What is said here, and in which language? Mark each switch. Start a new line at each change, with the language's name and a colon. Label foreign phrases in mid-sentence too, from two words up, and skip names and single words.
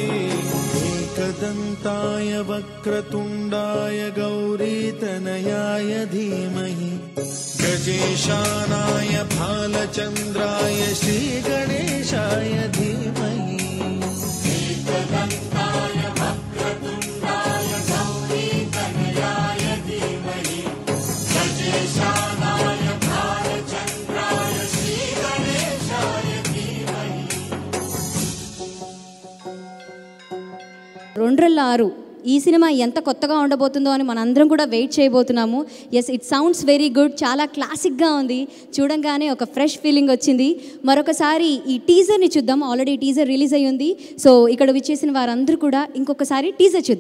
Sanskrit: एकदन्ताय वक्रतुण्डाय गौरीतनयाय धीमहि गजेशानाय भालचन्द्राय श्रीगणेशाय धीमहि एकदन्ताय वक्रतुण्डाय गौरीतनयाय धीमहि गजेशानाय भालचन्द्राय श्रीगणेशाय धीमहि.
Telugu: 206 ఈ సినిమా ఎంత కొత్తగా ఉండబోతుందో అని మనందరం కూడా వెయిట్ చేయబోతున్నాము.
English: Yes, it sounds very good,
Telugu: చాలా క్లాసిక్గా ఉంది. చూడంగానే ఒక
English: fresh feeling
Telugu: వచ్చింది. మరొకసారి ఈ టీజర్ని చూద్దాం.
English: already teaser
Telugu: రిలీజ్ అయ్యి ఉంది. సో ఇక్కడ విచ్చేసిన వారందరూ కూడా ఇంకొకసారి టీజర్ చూద్దాం.